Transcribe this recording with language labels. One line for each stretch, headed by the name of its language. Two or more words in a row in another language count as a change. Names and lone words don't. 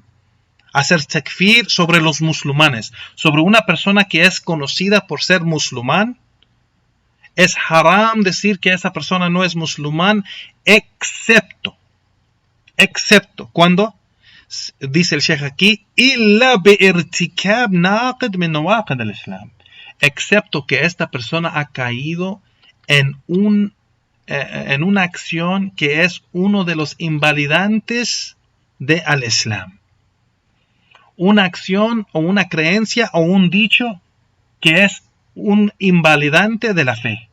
Spanish: Hacer takfir sobre los musulmanes, sobre una persona que es conocida por ser musulmán, es haram decir que esa persona no es musulmán, excepto cuando dice el Sheikh aquí,
Arabic: إلا بارتكاب ناقض من نواقض الإسلام,
Spanish: excepto que esta persona ha caído en una acción que es uno de los invalidantes de al-Islam. Una acción o una creencia o un dicho que es un invalidante de la fe.